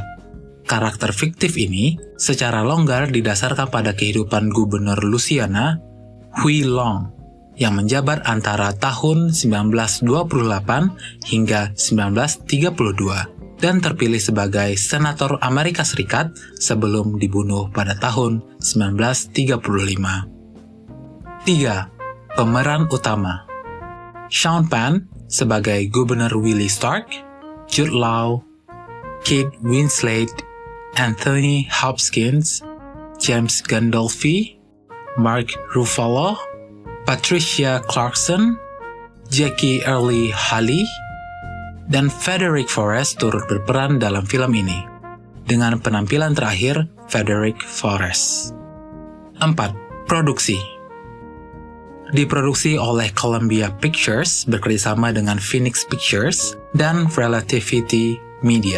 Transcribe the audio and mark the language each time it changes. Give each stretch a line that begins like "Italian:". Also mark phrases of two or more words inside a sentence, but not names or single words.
Indonesian: Karakter fiktif ini secara longgar didasarkan pada kehidupan Gubernur Louisiana Huey Long yang menjabat antara tahun 1928 hingga 1932 dan terpilih sebagai senator Amerika Serikat sebelum dibunuh pada tahun 1935. 3. Pemeran utama. Sean Penn sebagai Gubernur Willie Stark, Jude Law, Kate Winslet, Anthony Hopkins, James Gandolfini, Mark Ruffalo, Patricia Clarkson, Jackie Earle Haley, dan Frederick Forrest turut berperan dalam film ini, dengan penampilan terakhir Frederick Forrest. 4. Produksi. Diproduksi oleh Columbia Pictures bekerjasama dengan Phoenix Pictures dan Relativity Media.